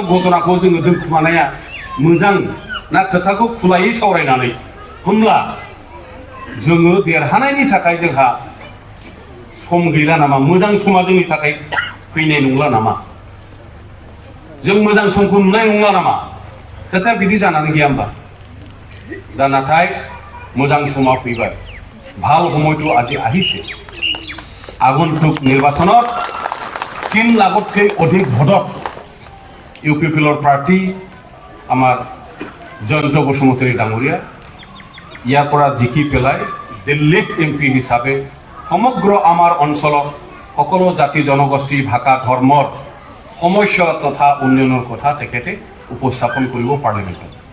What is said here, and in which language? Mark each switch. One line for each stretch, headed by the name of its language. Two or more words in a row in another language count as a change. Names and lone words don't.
Bodo: घटनाखौ जोङो दोनखुमानाया मोजां ना खोथाखौ खुलायै सावरायनानै होमब्ला जोङो देरहानायनि थाखाय जोंहा सम गैला नामा मोजां समा जोंनि थाखाय फैनाय नंला नामा जों मोजां समखौ नुनाय नंला नामा खोथाया बिदि जानानै गैया होमबा दा नाथाय मोजां समा फैबाय
Assamese: ভাল সময়টো আজি আহিছে আগন্তুক নিৰ্বাচনত 3 লাখতকৈ অধিক ভোটত ইউপিপিএলৰ প্ৰাৰ্থী আমাৰ জয়ন্ত বসুমতাৰী ডাঙৰীয়া ইয়াৰ পৰা জিকি পেলাই দিল্লীত এমপি হিচাপে সমগ্ৰ আমাৰ অঞ্চলৰ সকলো জাতি জনগোষ্ঠী ভাষা ধৰ্মৰ সমস্যা তথা উন্নয়নৰ কথা তেখেতে উপস্থাপন কৰিব পাৰ্লিমেণ্টত